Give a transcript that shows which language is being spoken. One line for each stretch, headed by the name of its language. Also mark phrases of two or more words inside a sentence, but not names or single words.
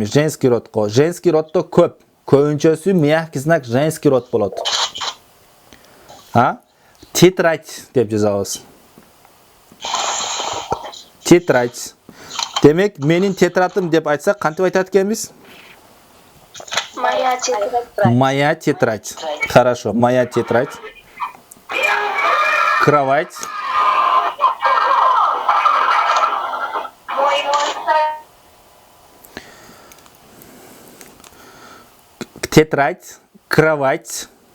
Russian: Женский родко. Женский роддо
Kyrgyz: көп. Көбүнчөсү
Russian: мягкий знак женский род
Kyrgyz: болот. Тетрадь деп жазабыз. Тетрадь. Демек, менин тетрадым деп айтсак, кантип айтат экенбиз?
Russian: Моя тетрадь. Моя тетрадь. Хорошо, моя тетрадь. Кровать. Тетрадь, кровать.